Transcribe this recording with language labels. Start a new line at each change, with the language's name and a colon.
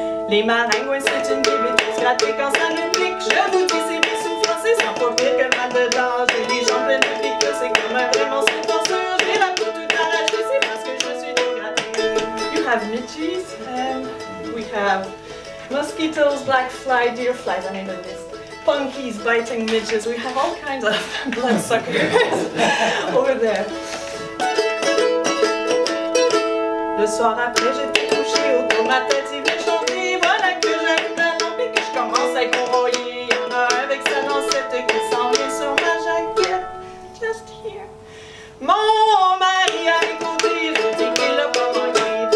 French: Les maringouins, c'est une bébête grattée quand ça nous pique. Je vous dis, c'est des souffrances, c'est sans pas pire que le mal de dents. J'ai les jambes pleines de pique, c'est comme un vrai monstre de torsure. J'ai la peau toute arrachée, c'est parce que je suis trop grattée.
English: You have midges, and we have mosquitoes, black fly, deer flies, I mean this. Punkies biting midges, we have all kinds of bloodsuckers over there.
French: Le soir après, j'étais couchée autour de ma tête, il venait chanter. Voilà que j'allume la lampe et que je commence à y convoyer. Il y en a un avec sa lancette qui s'en vient sur ma jaquette.
English: Just here.
French: Mon mari a écouté, je dis qu'il l'a pas manqué.